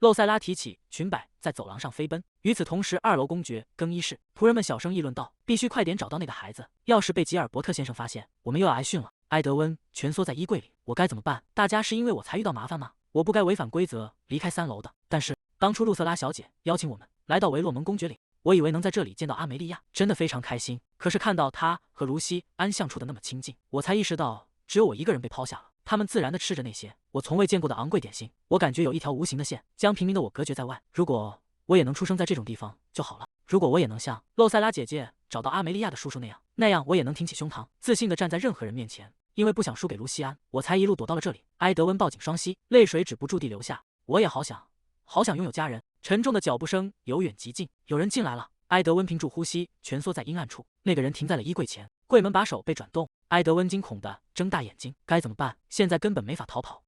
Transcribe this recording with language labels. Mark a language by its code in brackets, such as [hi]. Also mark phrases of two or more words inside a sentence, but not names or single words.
[zh] 露塞拉提起裙擺在走廊上飛奔。與此同時，2樓公爵更衣室，僕人們小聲議論道：“必須快點找到那個孩子，要是被吉爾伯特先生發現，我們又要挨訓了。” 埃德溫蜷縮在衣櫃裡，我該怎麼辦？大家是因為我才遇到麻煩嗎？我不該違反規則離開3樓的。但是當初露瑟拉小姐邀請我們來到維洛蒙公爵裡，我以為能在這裡見到阿梅利亞，真的非常開心。可是看到她和盧西安相處的那麼親近，我才意識到只有我一個人被拋下了。他們自然地吃着那些我從未見過的昂貴點心，我感覺有一條無形的線將平民的我隔絕在外。如果我也能出生在這種地方就好了。如果我也能像露塞拉姐姐找到阿梅利亞的叔叔那樣我也能挺起胸膛，自信地站在任何人面前。因為不想輸給盧西安，我才一路躲到了這裡。埃德溫抱緊雙膝，淚水止不住地流下。我也好想擁有家人。沉重的腳步聲由遠及近，有人進來了。埃德溫屏住呼吸，蜷縮在陰暗處。那個人停在了衣櫃前，櫃門把手被轉動。埃德溫驚恐地睜大眼睛，該怎麼辦？現在根本沒法逃跑。